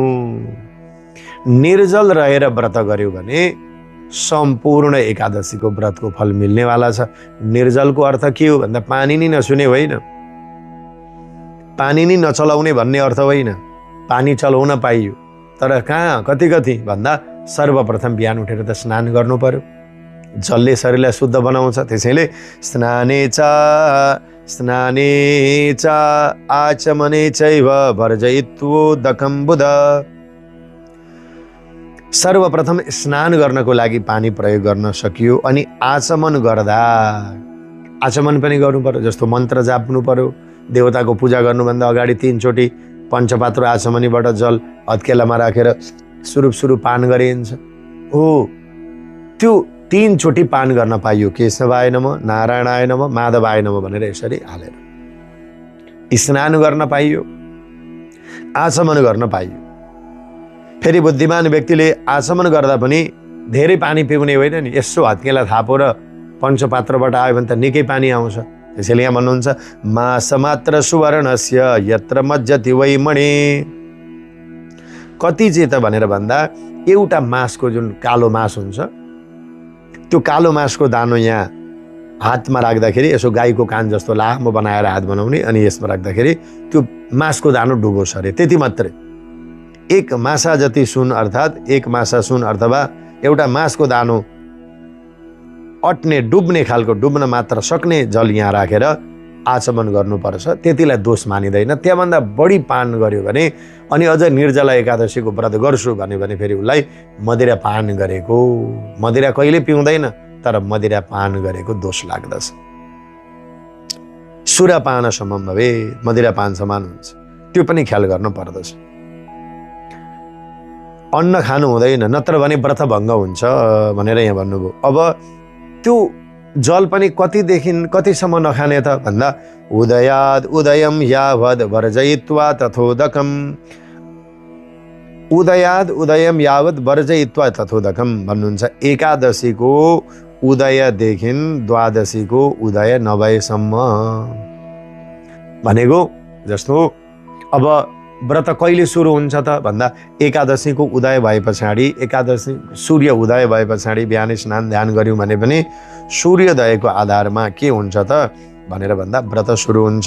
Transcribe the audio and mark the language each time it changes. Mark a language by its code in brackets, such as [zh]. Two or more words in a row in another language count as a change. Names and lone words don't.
[ne] निर्जल रहेर व्रत गर्यो भने सम्पूर्ण एकादशीको व्रतको फल मिल्नेवाला छ। निर्जलको अर्थ के हो भन्दा पानी नै नछुने होइन, पानी नै नचलाउने भन्ने अर्थ होइन। पानी चलाउन पाइयो, तर कहाँ कति भन्दा सर्वप्रथम बिहान उठेर त स्नान गर्नु पर्यो। जलले शरीरलाई शुद्ध बनाउँछ। [sa] त्यसैले स्नाने च आचमने चैव वर्जयित्वोदकं बुध। [ne] सर्वप्रथम स्नान गर्नको लागि पानी प्रयोग गर्न सकियो, अनि आचमन गर्दा आचमन पनि गर्नु पर्यो। जस्तो मन्त्र जाप्नु पर्यो, देवताको पूजा गर्नुभन्दा अगाडि 3 चोटि पञ्चपात्र आचमनीबाट जल हत्केलामा राखेर सुरूप पान गरिन्छ। हो, त्यो 3 चोटि पान गर्न पाइयो। [sa] केशवाय नमः, नारायणाय नमः, माधवाय नमः [ne] भनेर यसरी हालेर स्नान गर्न पाइयो, आचमन गर्न पाइयो। फेरि बुद्धिमान व्यक्तिले आचमन गर्दा पनि धेरै पानी पिउने होइन नि, यसो हत्केला थापो र पञ्चपात्रबाट आयो भने त निकै पानी आउँछ। त्यसैले यहाँ भन्नुहुन्छ, [sa] मासमात्र सुवर्णस्य यत्र मज्जति वै मणि। [ne] कति चाहिँ त भनेर भन्दा, एउटा मासको जुन कालो मास हुन्छ, त्यो कालो मासको दानो यहाँ हातमा राख्दाखेरि यसो गाईको कान जस्तो लामो बनाएर हात बनाउने, अनि यसमा राख्दाखेरि त्यो मासको दानो डुबोस् अरे, त्यति मात्रै। 1 मासा जति सुन, अर्थात् 1 मासा सुन अथवा एउटा मासको दानो अट्ने डुब्ने खालको, डुब्न मात्र सक्ने जल यहाँ राखेर आचमन गर्नुपर्छ। त्यतिलाई दोष मानिँदैन। त्यहाँभन्दा बढी पान गर्यो भने, अनि अझ निर्जला एकादशीको व्रत गर्छु भन्यो भने फेरि उसलाई मदिरा पान गरेको, मदिरा कहिले पिउँदैन तर मदिरा पान गरेको दोष लाग्दछ। [sa] सुरापान समम भवे, [ne] मदिरा पान समान हुन्छ, त्यो पनि ख्याल गर्नु पर्दछ। अन्न खानु हुँदैन, नत्र भने व्रत भङ्ग हुन्छ भनेर यहाँ भन्नुभयो। अब त्यो जल पनि कतिसम्म नखाने त भन्दा, [sa] उदयाद उदयम यावद वर्जयित्वा तथोदकम। उदयाद उदयम यावद वर्जयित्वा तथोदकम भन्नुहुन्छ। [ne] एकादशीको उदयदेखि द्वादशीको उदय नभएसम्म भनेको, जस्तो अब व्रत कहिले सुरु हुन्छ त भन्दा, एकादशीको उदय भए पछाडि, एकादशी सूर्य उदय भए पछाडि बिहानै स्नान ध्यान गर्यौँ भने पनि सूर्योदयको आधारमा के हुन्छ त भनेर भन्दा व्रत सुरु हुन्छ।